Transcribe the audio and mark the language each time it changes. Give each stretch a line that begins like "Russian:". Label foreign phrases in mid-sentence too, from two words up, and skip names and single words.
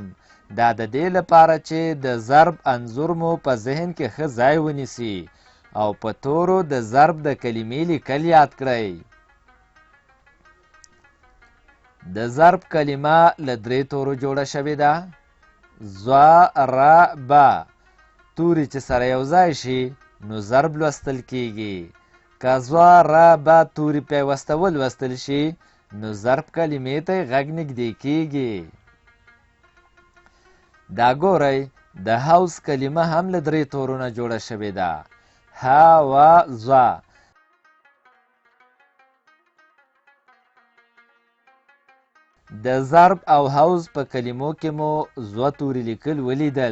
Pashto: دا د دې لپاره چې د ضرب انځور مو په ذهن کې ښه ځای ونیسي او په تورو د ضرب د کلمې لیکل یاد کړئ. د ضرب کلمه له 3 تورو جوړه شوې ده. زوا، را، با. توري چې سره یو ځای شي نو ضرب لوستل کیږي. که زوا، را، با توري پیوسته ولوستل شي نو ضرب کلمې ته غږ نږدې کیږي. دا ګورئ، د حوض کلمه هم له 3 تورو نه جوړه شوې ده. ح، و، زوا. د ضرب او حوض په کلمو کې مو زوا توري لیکل ولیدل.